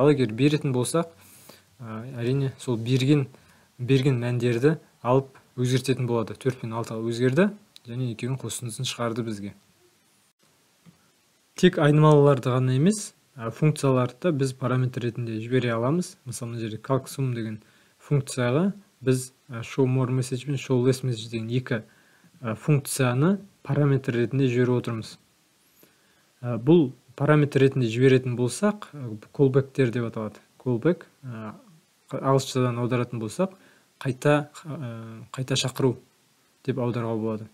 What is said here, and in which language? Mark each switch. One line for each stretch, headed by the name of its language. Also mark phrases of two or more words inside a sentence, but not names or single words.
Kazakh: Ал егер беретін болсақ, әрине сол берген мәндерді алып өзгертетін болады. 4 пен 6-ға өзгерді және екеуінің қосындысын шығарды бізге. Тек айнымалыларды ғана емес, функцияларды біз параметр ретінде жібере аламыз. Мысалы, мына жерде calcsum деген функцияға біз show more message пен show less message деген 2 функцияны параметр ретінде жіберіп отырмыз. Бұл параметр ретінде жіберетін болсақ, callback'тер деп аталады. Callback ағылшыншадан аударатын болсақ, қайта шақыру деп аударуға болады.